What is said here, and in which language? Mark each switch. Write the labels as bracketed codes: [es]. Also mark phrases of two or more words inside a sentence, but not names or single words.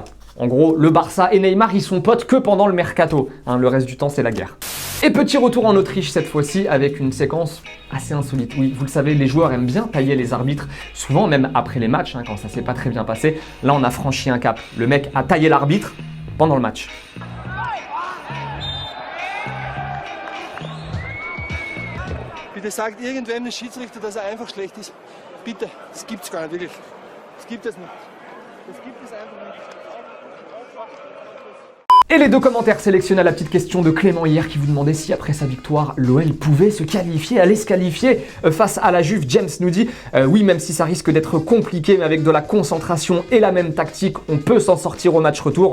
[fr] En gros, le Barça et Neymar, ils sont potes que pendant le mercato. Le reste du temps, c'est la guerre. Et petit retour en Autriche cette fois-ci avec une séquence assez insolite. Oui, vous le savez, les joueurs aiment bien tailler les arbitres, souvent même après les matchs, quand ça s'est pas très bien passé. Là, on a franchi un cap. Le mec a taillé l'arbitre pendant le match. [de] Bitte sagt irgendwem des Schiedsrichter, dass einfach schlecht ist. Bitte, das gibt's gar nicht, wirklich. Das gibt es nicht. Das gibt es einfach nicht. [fr] Et les deux commentaires sélectionnés à la petite question de Clément hier qui vous demandait si après sa victoire, l'OL pouvait se qualifier, allait se qualifier face à la Juve. James nous dit oui, même si ça risque d'être compliqué, mais avec de la concentration et la même tactique, on peut s'en sortir au match retour.